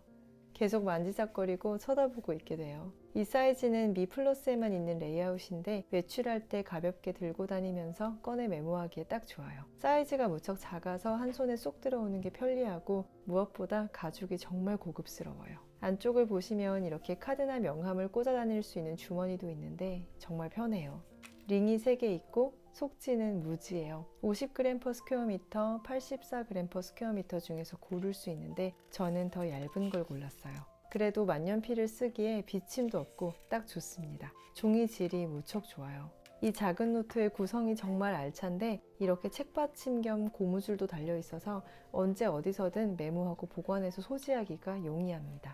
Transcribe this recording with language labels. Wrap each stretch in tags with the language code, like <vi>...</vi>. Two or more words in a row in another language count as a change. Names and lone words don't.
<ko>계속 만지작거리고 쳐다보고 있게 돼요. 이 사이즈는 미 플러스에만 있는 레이아웃인데 외출할 때 가볍게 들고 다니면서 꺼내 메모하기에 딱 좋아요. 사이즈가 무척 작아서 한 손에 쏙 들어오는 게 편리하고 무엇보다 가죽이 정말 고급스러워요. 안쪽을 보시면 이렇게 카드나 명함을 꽂아 다닐 수 있는 주머니도 있는데 정말 편해요. 링이 3개 있고 속지는 무지예요.</ko> <en>50g per square meter, 84g per square meter</en> <ko>중에서 고를 수 있는데 저는 더 얇은 걸 골랐어요. 그래도 만년필을 쓰기에 비침도 없고 딱 좋습니다. 종이 질이 무척 좋아요. 이 작은 노트의 구성이 정말 알찬데 이렇게 책받침 겸 고무줄도 달려 있어서 언제 어디서든 메모하고 보관해서 소지하기가 용이합니다.</ko>